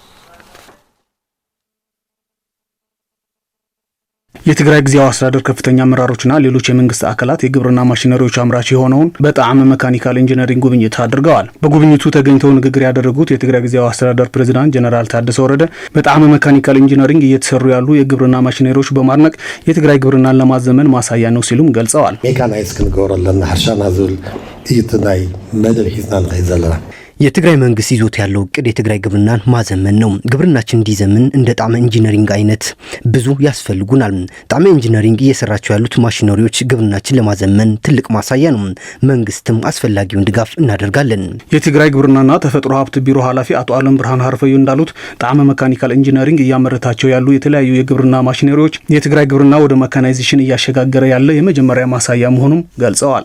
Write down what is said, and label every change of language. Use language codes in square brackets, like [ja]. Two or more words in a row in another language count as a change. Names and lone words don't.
[am] የትግራይ ጊዜያዊ አስተዳደር ከፍተኛ አመራሮችና ሌሎች የመንግስት አካላት የግብርና ማሽነሪዎች አምራች የሆነውን በጣዕመ ሜካኒካል ኢንጂነሪንግ ጉብኝት አድርገዋል። በጉብኝቱ ተገኝተው ንግግር ያደረጉት የትግራይ ጊዜያዊ አስተዳደር ፕሬዝዳንት ጀነራል ታደሰ ወረደ በጣዕመ ሜካኒካል ኢንጂነሪንግ እየተሰሩ ያሉ የግብርና ማሽነሪዎች በማድነቅ የትግራይ ግብርናን ለማዘመን ማሳያ ነው ሲሉም ገልጸዋል። [ti] ሜካናይዝ ክንገብረለና ሕርሻና ዝብል እይትናይ መደብ ሒዝና ንኸይድ ዘለና [am] የትግራይ መንግስት ይዞት ያለው እቅድ የትግራይ ግብርናን ማዘመን ነው። ግብርናችን እንዲዘምን እንደ ጣዕመ ኢንጂነሪንግ አይነት ብዙ ያስፈልጉናል። ጣዕመ ኢንጂነሪንግ እየሰራቸው ያሉት ማሽነሪዎች ግብርናችን ለማዘመን ትልቅ ማሳያ ነው። መንግስትም አስፈላጊውን ድጋፍ እናደርጋለን። የትግራይ ግብርናና ተፈጥሮ ሀብት ቢሮ ኃላፊ አቶ አለም ብርሃን ሀርፈዩ እንዳሉት ጣዕመ ሜካኒካል ኢንጂነሪንግ እያመረታቸው ያሉ የተለያዩ የግብርና ማሽነሪዎች የትግራይ ግብርና ወደ ሜካናይዜሽን እያሸጋገረ ያለ የመጀመሪያ ማሳያ መሆኑን ገልጸዋል።